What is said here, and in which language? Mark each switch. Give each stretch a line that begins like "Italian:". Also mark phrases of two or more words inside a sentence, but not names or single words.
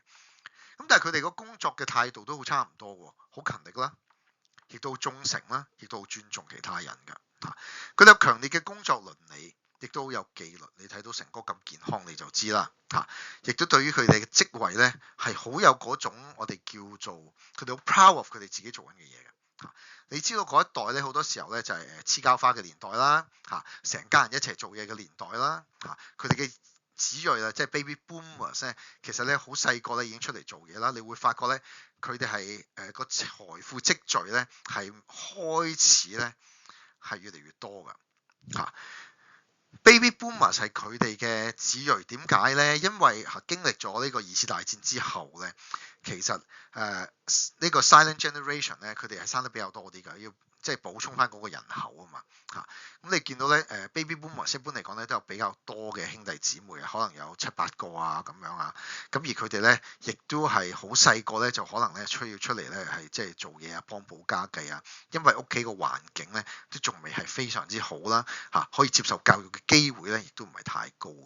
Cantonese: 咁但係佢哋個工作嘅態度都好差唔多喎，好勤力啦，亦都好忠誠啦，亦都好尊重其他人㗎。佢哋有強烈嘅工作倫理，亦都好有紀律。你睇到成哥咁健康你就知啦。亦都對於佢哋嘅職位咧係好有嗰種我哋叫做佢哋好
English: proud of
Cantonese: 佢哋自己做緊嘅嘢嘅。你知道嗰一代咧好多時候咧就係黐膠花嘅年代啦，成家人一齊做嘢嘅年代啦，佢哋嘅子裔啦，即係
English: baby boomers
Cantonese: 咧，其實咧好細個咧已經出嚟做嘢啦。你會發覺咧，佢哋係個財富積聚咧係開始咧係越嚟越多㗎。
English: baby boomers
Cantonese: 係佢哋嘅子裔，點解咧？因為經歷咗呢個2次大戰之後咧，其實呢個
English: silent generation
Cantonese: 咧，佢哋係生得比較多啲㗎，要即係補充翻嗰個人口啊嘛。咁你見到咧
English: baby boomers
Cantonese: 一般嚟講咧都有比較多嘅兄弟姊妹啊，可能有7、8個啊咁樣啊。咁而佢哋咧亦都係好細個咧就可能咧要出嚟咧係即係做嘢啊，幫補家計啊。因為屋企個環境咧都仲未係非常之好啦，可以接受教育嘅機會咧亦都唔係太高嘅。